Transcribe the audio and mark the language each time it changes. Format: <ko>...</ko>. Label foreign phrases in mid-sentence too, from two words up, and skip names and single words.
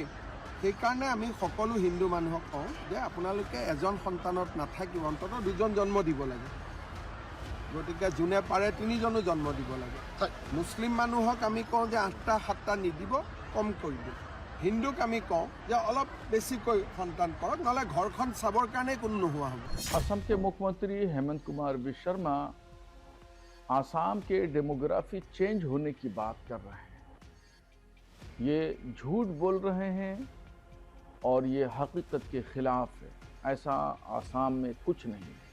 <as>সেইকাৰণে আমি সকলো হিন্দু মানুহক কওঁ যে আপোনালোকে এজন সন্তানত নাথাকিব, অন্ততঃ 2জন জন্ম দিব লাগে। গতিকে যোনে পাৰে 3জনো জন্ম দিব লাগে। মুছলিম মানুহক আমি কওঁ যে 8টা 7টা নিদিব, কম কৰিব। হিন্দুক আমি কওঁ যে অলপ বেছিকৈ সন্তান কৰক, নহ'লে ঘৰখন চাবৰ কাৰণে কোনো নোহোৱা হ'ব।</as> <hi>असम के मुख्यमंत्री हेमंत कुमार बिस्व शर्मा आसाम के डेमोग्राफी चेंज होने की बात कर रहे हैं। ये झूठ बोल रहे हैं और ये हकीकत के खिलाफ है। ऐसा आसाम में कुछ नहीं है।</hi>